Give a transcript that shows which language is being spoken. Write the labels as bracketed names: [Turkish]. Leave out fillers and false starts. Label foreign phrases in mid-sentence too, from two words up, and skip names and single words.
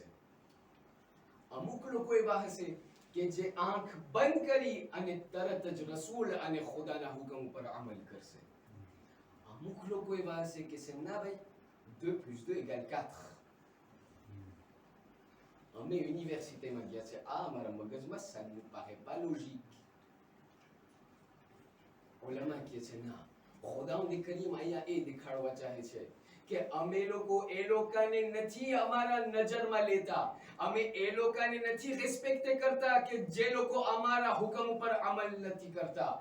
[Gujarati] અમુક લોકો એવા હશે કે જે આંખ બંધ કરી અને તરત જ રસૂલ અને ખુદાના હુકમ ઉપર અમલ કરશે. અમુક લોકો એવા હશે કે ના ભાઈ 2 + 2 = 4. અમે યુનિવર્સિટીમાં ગયા છે, આ અમારા મગજમાં [French] ça ne paraît pas logique. [Gujarati] ઉલમા કહે છે ના, ખુદાવંદ કરીમ અહીંયા એ દેખાડવા ચાહે છે કે અમે લોકો એ લોકોને નથી અમારા નજરમાં લેતા, અમે એ લોકોને નથી રિસ્પેક્ટ કરતા કે જે લોકો અમારા હુકમ ઉપર અમલ નથી કરતા.